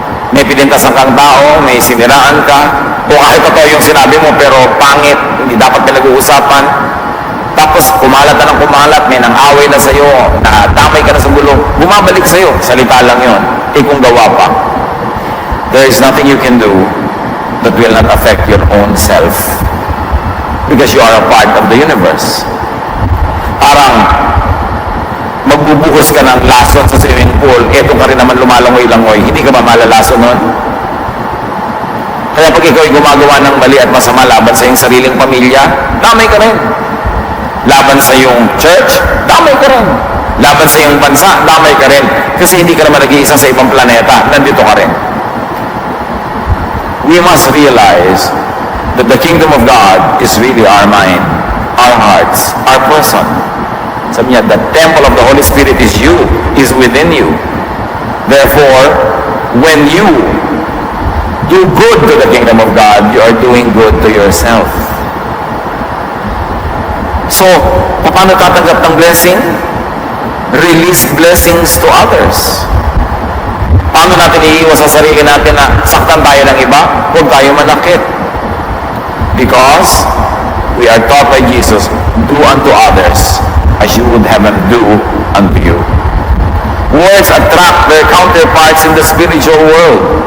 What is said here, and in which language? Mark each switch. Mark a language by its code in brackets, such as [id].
[tl] May pinintasan kang tao, may siniraan ka, o kahit totoo yung sinabi mo pero pangit, hindi dapat pinag-uusapan. Tapos kumalat na ng kumalat, may nang-away na sa'yo, nadamay ka na sa gulo, bumabalik sa'yo, salita lang yon. Kung gawa pa. [en] There is nothing you can do that will not affect your own self. Because you are a part of the universe. [tl] Parang magbubuhos ka ng lason sa swimming pool, eto ka rin naman lumalangoy-langoy, hindi ka ba malalason nun? Kaya pag ikaw ay gumagawa ng mali at masama laban sa iyong sariling pamilya, damay ka rin. Laban sa iyong church, damay ka rin. Laban sa iyong bansa, damay ka rin. Kasi hindi ka naman nag-iisa sa ibang planeta, nandito ka rin. [en] We must realize that the kingdom of God is really our mind, our hearts, our person. [tl] Sabi niya, [en] the temple of the Holy Spirit is you, is within you. Therefore, when you do good to the kingdom of God, you are doing good to yourself. So, [tl] paano tatanggap ng [en] blessing? Release blessings to others. [tl] Paano natin iiwas sa sarili natin na saktan tayo ng iba? Huwag tayo manakit. [en] Because we are taught by Jesus, do unto others as you would have them do unto you. Words attract their counterparts in the spiritual world.